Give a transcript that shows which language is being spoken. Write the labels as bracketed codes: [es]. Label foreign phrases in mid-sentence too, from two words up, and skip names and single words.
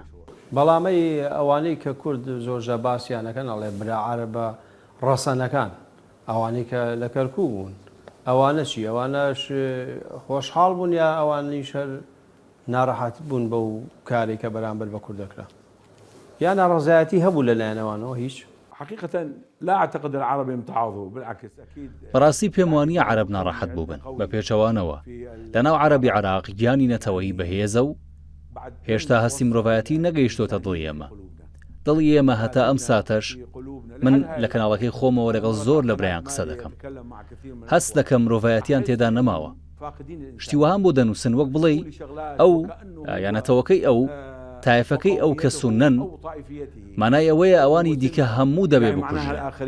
[ckb] بەڵامەی ئەوانەی کە کورد زۆرجە باسییانەکەن ئەڵێ برا عەرەبە ڕەسەنەکان ئەوانەی کە لە کەرکوو بوون ئەوانە چی؟ ئەوانەش خۆشحاڵ بوون یا ئەوانەی شەر ناڕەحەت بوون بەو کارێک کە بەرامبەر بە کورد دەکرا؟ یا ناڕەزایەتی هەبوو لەلایەنەوەنەوە هیچ؟ [ar] حقيقة لا أعتقد العرب يمتعضوا بالعكس أكيد. [ckb] بەڕاستی پێم وانییە عەرەب ناڕەحەت بوو بن بە پێچەوانەوە. لەناو عەرەبی عێراق گیانی نەتەوەیی بەهێزە و هێشتا هەستی مرۆڤایەتی نەگەیشتۆتە دڵی ئێمە. دڵی ئێمە هەتا ئەم ساتەش من لە کەناڵەکەی خۆمەوە لەگەڵ زۆر لە برایان قسە دەکەم. هەست دەکەم مرۆڤایەتیان تێدا نەماوە. شتیوەهام بۆ دەنووسن وەک بڵێ ئەو یانەتەوەکەی ئەو تایفەکەی ئەو کە سونەن مانای ئەوەیە ئەوانی دیکە هەموو دەبێ بکوژرێن.